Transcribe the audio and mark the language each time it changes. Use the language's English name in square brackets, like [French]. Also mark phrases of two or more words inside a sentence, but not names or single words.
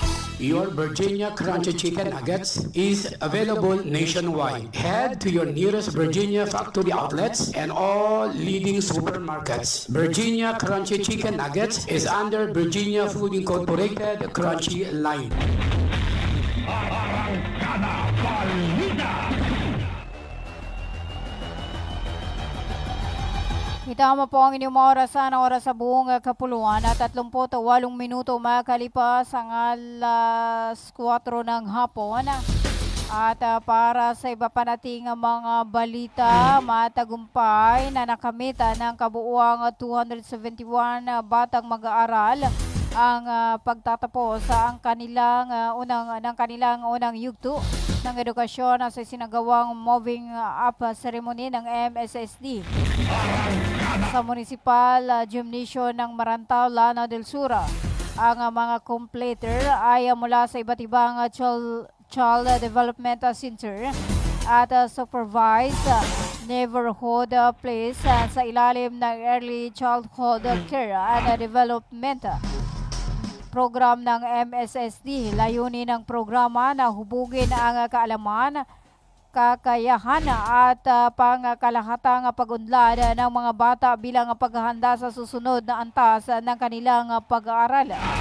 [English] Your Virginia Crunchy Chicken Nuggets is available nationwide. Head to your nearest Virginia factory outlets and all leading supermarkets. Virginia Crunchy Chicken Nuggets is under Virginia Food Incorporated Crunchy line. [Filipino] Itama po ang inyong oras sa buong kapuluan at 38 minuto makalipas ang alas 4 ng hapon. At para sa iba pa nating mga balita, matagumpay na nakamit ng kabuuang 271 batang mag-aaral ang pagtatapos sa kanilang unang yugto ng edukasyon sa sinagawang [English] moving up ceremony [Filipino] ng MSSD sa Municipal Gymnasium ng Marantao, Lanao del Sur. Ang mga completer ay mula sa iba't ibang Child Development Center at [English] supervised neighborhood place [Filipino] sa ilalim ng Early Childhood Care and Development program ng MSSD. Layunin ng programa na hubugin ang kaalaman, kakayahan at pangkalahatang pag-unlad ng mga bata bilang paghahanda sa susunod na antas ng kanilang pag-aaral.